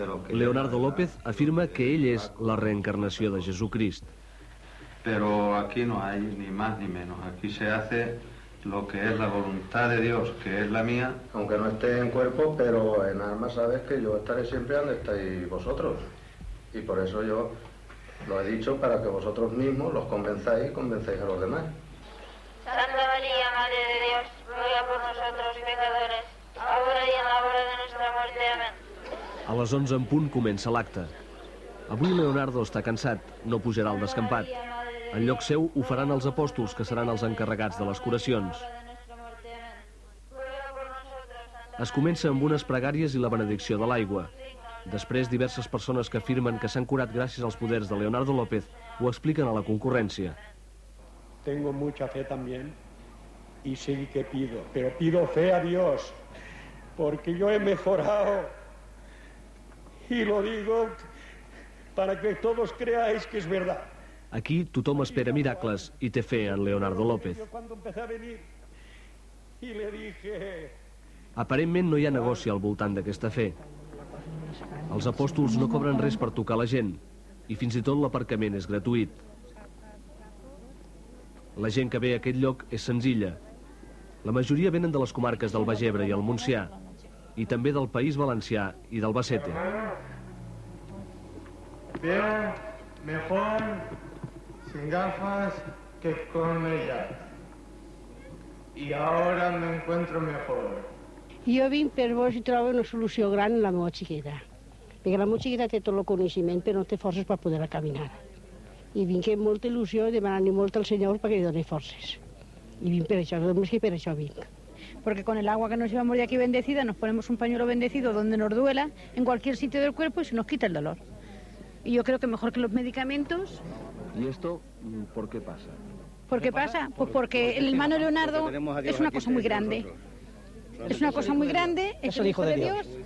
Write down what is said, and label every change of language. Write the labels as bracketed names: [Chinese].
[Catalan] Leonardo López afirma que ell és la reencarnació de Jesucrist. [Spanish] Pero aquí no hay ni más ni menos. Aquí se hace lo que es la voluntad de Dios, que es la mía. Aunque no esté en cuerpo, pero en alma sabes que yo estaré siempre donde estáis vosotros. Y por eso yo lo he dicho para que vosotros mismos los convenzáis y convencéis a los demás. Santa María, Madre de Dios, ruega por nosotros pecadores, ahora y en la hora de nuestra muerte. Amén. [Catalan] A les 11 en punt comença l'acte. Avui Leonardo està cansat, no pujarà al descampat. En lloc seu ho faran els apòstols, que seran els encarregats de les curacions. Es comença amb unes pregàries i la benedicció de l'aigua. Després, diverses persones que afirmen que s'han curat gràcies als poders de Leonardo López ho expliquen a la concurrència. [Spanish] Tengo mucha fe también y sí que pido, pero pido fe a Dios, porque yo he mejorado y lo digo para que todos creáis que es verdad. [Catalan] Aquí tothom espera miracles i té fe en Leonardo López. [Spanish] Yo cuando empecé a venir y le dije... [Catalan] Aparentment no hi ha negoci al voltant d'aquesta fe. Els apòstols no cobren res per tocar la gent i fins i tot l'aparcament és gratuït. La gent que ve a aquest lloc és senzilla. La majoria venen de les comarques del Baix Ebre i el Montsià i també del País Valencià i d'Albacete. [Spanish] Bien, mejor sin gafas que con ellas. Y ahora me encuentro mejor. [Catalan] Jo vinc per vos i trobo una solució gran en la meva xiqueta. Perquè la meva xiqueta té tot el coneixement però no té forces per poder caminar. I vinc amb molta il·lusió demanant-li molt al Senyor perquè li doni forces. Y vinc per això, només que per això vinc. [Spanish] Porque con el agua que nos llevamos de aquí bendecida nos ponemos un pañuelo bendecido donde nos duela, en cualquier sitio del cuerpo, y se nos quita el dolor. Y yo creo que mejor que los medicamentos. ¿Y esto por qué pasa? ¿Por qué pasa? Pues porque el hermano Leonardo es una cosa muy grande. Es una cosa muy grande, es el Hijo de Dios.